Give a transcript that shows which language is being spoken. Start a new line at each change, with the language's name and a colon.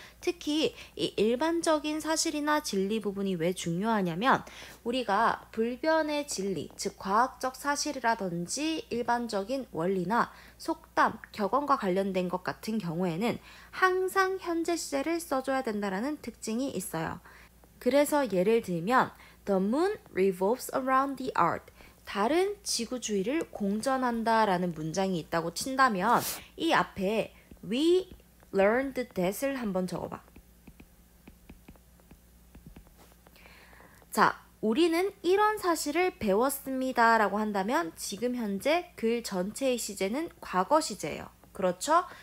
Korean: 특히 이 일반적인 사실이나 진리 부분이 왜 중요하냐면 우리가 불변의 진리, 즉 과학적 사실이라든지 일반적인 원리나 속담, 격언과 관련된 것 같은 경우에는 항상 현재 시제를 써줘야 된다는 특징이 있어요. 그래서 예를 들면
English: The moon revolves around the earth.
Korean: 달은 지구 주위를 공전한다 라는 문장이 있다고 친다면 이 앞에
English: We learned that
Korean: 을 한번 적어봐. 자, 우리는 이런 사실을 배웠습니다 라고 한다면 지금 현재 글 전체의 시제는 과거 시제예요. 그렇죠?